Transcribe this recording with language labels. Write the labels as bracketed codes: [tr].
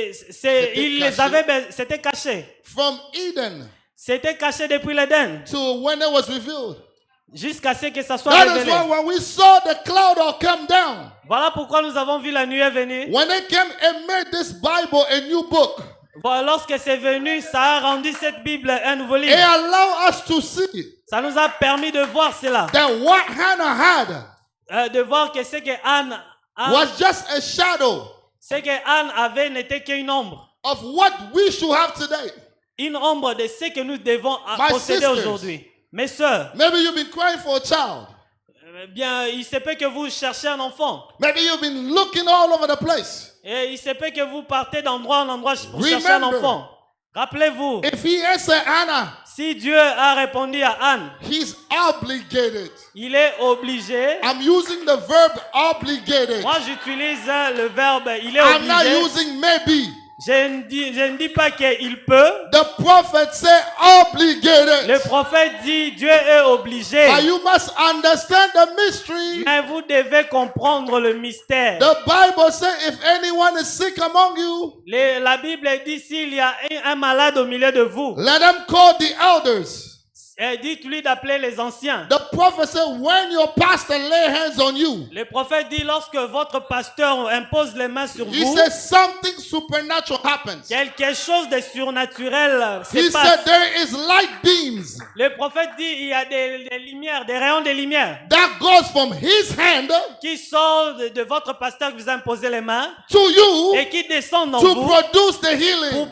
[fr] c'était caché. [en] from Eden [fr] C'était caché depuis l'Éden, [en] to when it was revealed. [fr] jusqu'à ce que ça soit [en] That is [fr] révélé. [en] why when we saw the cloud all come down, [fr] Voilà pourquoi nous avons vu la nuée venir. [en] when it came and made this Bible a new book, [fr] Voilà, lorsque c'est venu, ça a rendu cette Bible un nouveau [en] it [fr] livre. [en] allowed us to see [fr] Ça nous a permis de voir cela. [en] that what Hannah had [fr] De voir que ce que Anne [en] was just a shadow [fr] ce que Anne avait n'était qu'une ombre. [en] of what we should have today. [fr] Une ombre de ce que nous devons [en] My [fr] posséder [en] sisters. [fr] aujourd'hui. Mes sœurs, [en] Maybe you've been crying for a child. [fr] bien, il se peut que vous cherchez un enfant. [en] Maybe you've been looking all over the place. [fr] Et il se peut que vous partez d'endroit en endroit pour chercher un [en] Remember. [fr] enfant. Rappelez-vous, [en] If he answered Anna, [fr] si Dieu a répondu à Anne, [en] he's obligated. [fr] il est obligé. [en] I'm using the verb obligated. [fr] Moi, j'utilise le verbe il est [en] I'm not [fr] obligé. [en] using maybe. [fr] Je ne dis pas qu'il peut. [en] The prophet said obligated. [fr] Le prophète dit Dieu est obligé. [en] But you must understand the mystery. [fr] Mais vous devez comprendre le mystère. [en] The Bible says if anyone is sick among you, [fr] La Bible dit s'il y a un malade au milieu de vous, [en] let them call the elders. [fr] dites-lui d'appeler les anciens. [en] The prophet said when your pastor lay hands on you, [fr] Le prophète dit lorsque votre pasteur impose les mains sur [en] he [fr] vous, [en] said something supernatural happens. [fr] quelque chose de surnaturel [en] He [fr] se [en] said [fr] passe. [en] there is light beams [fr] Le prophète dit il y a des lumières, des rayons de lumière [en] that goes from his hand [fr] qui sortent de votre pasteur que vous imposez les mains [en] to you [fr] et qui descendent en [en] to [fr] vous [en] produce the [fr] pour [en] healing.